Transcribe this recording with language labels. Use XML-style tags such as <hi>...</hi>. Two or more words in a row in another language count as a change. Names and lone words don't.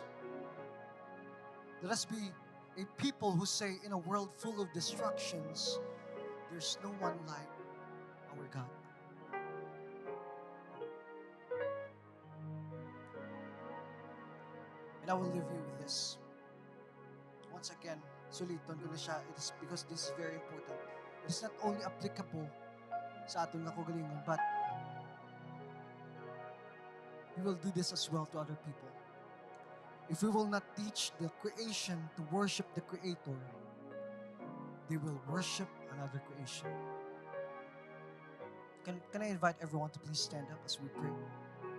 <en>Let us be a people who say, in a world full of distractions, there's no one like our God. And I will leave you with this. Once again,</en> <hil>suliton ko na siya.</hil> <en>It is because this is very important. It is not only applicable</en> <hil>sa aton nga kagalingon,</hil> <en>but we will do this as well to other people. If we will not teach the creation to worship the Creator, they will worship another creation. Can I invite everyone to please stand up as we pray?</en>